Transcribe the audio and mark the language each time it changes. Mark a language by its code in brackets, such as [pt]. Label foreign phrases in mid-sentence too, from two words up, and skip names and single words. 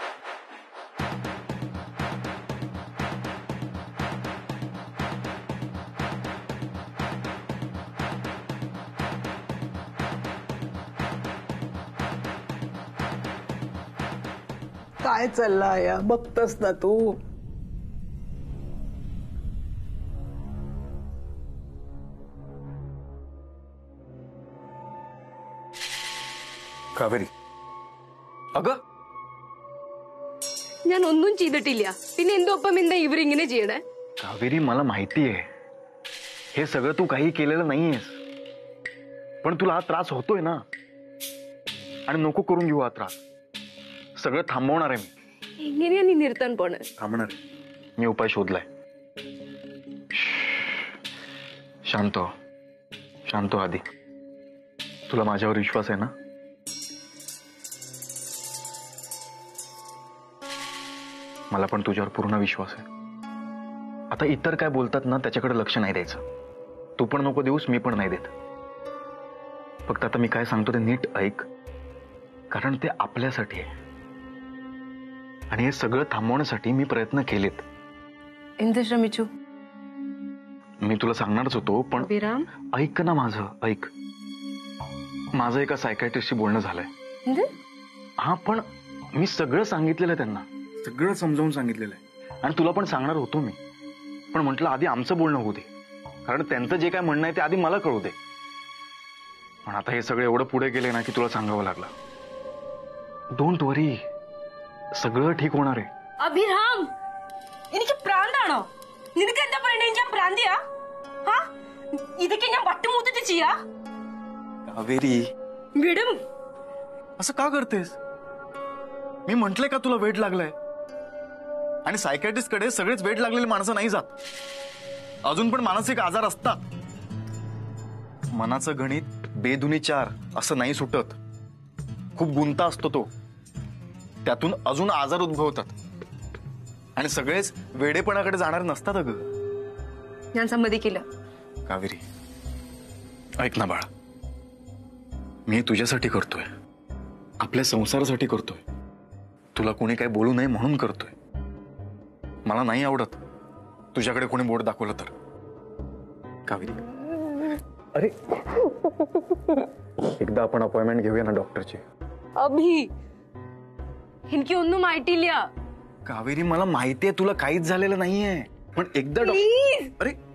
[kok] काय चालला या बघतस ना तू. [ml] കാവേരി അക ഞാൻ ഒന്നും ചെയ്തിട്ടില്ല. പിന്നെ എന്തോപ്പം എന്താ ഇവരിങ്ങനെ ചെയ്യണേ? [mr] कावेरी मला माहिती आहे हे सगळं तू काही केलेलं नाहीयेस. पण तुला हा त्रास होतोय ना, आणि नको करून घेऊ हा त्रास. सगळं थांबवणार आहे मी. [ml] എങ്ങനെയാ നീ നിർത്താൻ പോണേ? [mr] थांबणार. मी उपाय शोधलाय. शांत हो. शांत हो आधी. तुला माझ्यावर विश्वास आहे ना? मला पण तुझ्यावर पूर्ण विश्वास आहे. आता इतर काय बोलतात ना त्याच्याकडे लक्ष नाही द्यायचं. तू पण नको देऊस, मी पण नाही देत. फक्त आता मी काय सांगतो ते नीट ऐक, कारण ते आपल्यासाठी आहे. आणि हे सगळं थांबवण्यासाठी मी प्रयत्न केलेत. [ml] എന്ത് ശ്രമിച്ചു? [mr] मी तुला सांगणारच होतो, पण अभिराम ऐक ना माझं, ऐक. माझं एका सायकायट्रिस्टशी बोलणं झालंय. [ml] എന്ത്? [mr] हा, पण मी सगळं सांगितलेलं आहे त्यांना. सगळं समजावून सांगितलेलं आहे. आणि तुला पण सांगणार होतो मी, पण म्हटलं आधी आमचं बोलणं होऊ दे, कारण त्यांचं जे काय म्हणणं आहे ते आधी मला कळू दे. पण आता हे सगळं एवढं पुढे गेले ना की तुला सांगावं लागलं. [en] don't worry, [mr] सगळं ठीक होणार आहे. [ml] അഭിരാം എനിക്ക് പ്രാന്താണോ? നിനക്ക് എന്താ പറയണേ? ഞാൻ പ്രാന്തിയാ? ഹാ, ഇതൊക്കെ ഞാൻ വട്ടുമൂത്തിട്ട് ചെയ്യാ? कावेरी വിടും. [mr] असं का करतेस? मी म्हंटलंय का तुला वेट लागलाय? आणि सायकॅट्रिस्ट कडे सगळेच वेट लागलेली माणसं नाही जात. अजून पण मानसिक आजार असतात. मनाचं गणित बेदुनी 4 असं नाही सुटत. खूप गुंता असतो तो. त्यातून अजून आजार उद्भवतात. आणि सगळेच वेडेपणाकडे जाणार नसतात. अगं [ml] ഞാൻ സമ്മതിക്കില്ല. [mr] कावेरी ऐक ना बाळा, मी तुझ्यासाठी करतोय, आपल्या संसारासाठी करतोय. तुला कोणी काय बोलू नये म्हणून करतोय. मला नाही आवडत तुझ्याकडे कोणी बोट दाखवलं तर. कावेरी अरे एकदा आपण अपॉइंटमेंट घेऊया ना डॉक्टरची. [ml] അഭി എനിക്ക് ഒന്നും ആയിട്ടില്ല. [mr] कावेरी मला माहितीये तुला काहीच झालेलं नाहीये, पण एकदा अरे